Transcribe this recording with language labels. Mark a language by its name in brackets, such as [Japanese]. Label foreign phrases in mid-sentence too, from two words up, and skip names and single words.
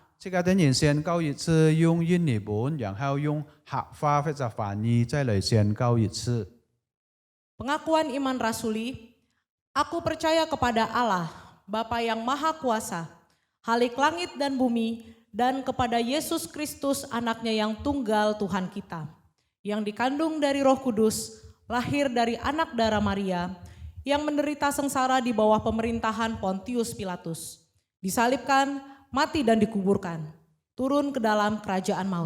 [Hakka Chinese] 即係人宣告一次用印尼文，然後用客話或者翻譯再來宣告一次。 [Indonesian] Pengakuan iman rasuli, aku percaya kepada Allah, Bapa yang Maha Kuasa, Halik langit dan bumi, dan kepada Yesus Kristus anaknya yang tunggal Tuhan kita, yang dikandung dari Roh Kudus, lahir dari anak darah Maria, yang menderita sengsara di bawah pemerintahan Pontius Pilatus, disalibkan, mati dan dikuburkan, turun ke dalam kerajaan maut.